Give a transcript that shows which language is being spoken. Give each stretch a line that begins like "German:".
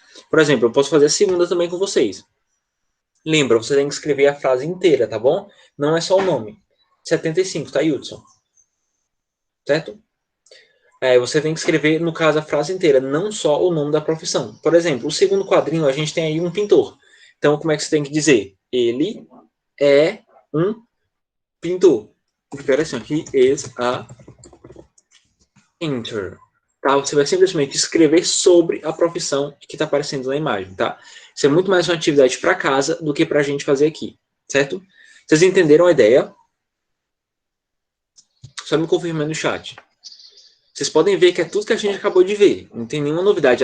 Portuguese: Por exemplo, eu posso fazer a segunda também com vocês. Lembra, você tem que escrever a frase inteira, tá bom? Não é só o nome. 75, tá, Hudson? Certo? Você tem que escrever, no caso, a frase inteira, não só o nome da profissão. Por exemplo, o segundo quadrinho, a gente tem aí um pintor. Então, como é que você tem que dizer? Ele é um pintor. Espera assim,
English: he is a painter.
Portuguese: Tá? Você vai simplesmente escrever sobre a profissão que está aparecendo na imagem, tá? Isso é muito mais uma atividade para casa do que para a gente fazer aqui, certo? Vocês entenderam a ideia? Só me confirmando no chat. Vocês podem ver que é tudo que a gente acabou de ver. Não tem nenhuma novidade.